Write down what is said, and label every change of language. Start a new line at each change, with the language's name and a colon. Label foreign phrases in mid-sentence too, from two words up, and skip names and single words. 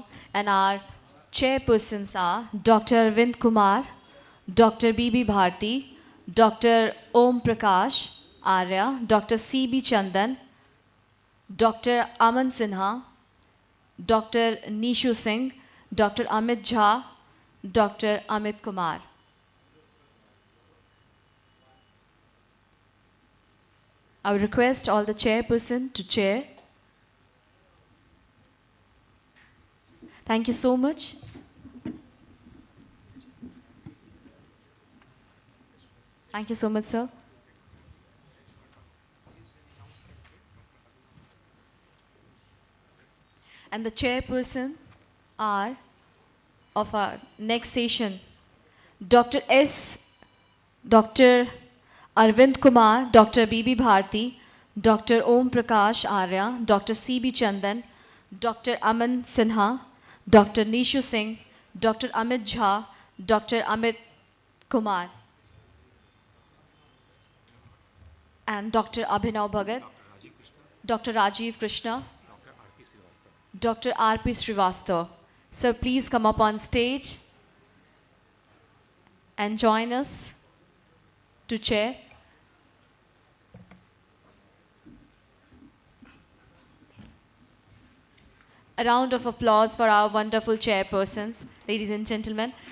English: And our chairpersons are Dr. Arvind Kumar, Dr. B.B. Bharti, Dr. Om Prakash Arya, Dr. C.B. Chandan, Dr. Aman Sinha, Dr. Nishu Singh, Dr. Amit Jha, Dr. Amit Kumar. I would request all the chairperson to chair. Thank you so much. Thank you so much, sir. And the chairperson are of our next session, Dr. Arvind Kumar, Dr. B.B. Bharti, Dr. Om Prakash Arya, Dr. C.B. Chandan, Dr. Aman Sinha, Dr. Nishu Singh, Dr. Amit Jha, Dr. Amit Kumar, and Dr. Abhinav Bhagat, Dr. Rajiv Krishna, Dr. R.P. Srivastava. Sir, please come up on stage and join us to chair. A round of applause for our wonderful chairpersons, ladies and gentlemen.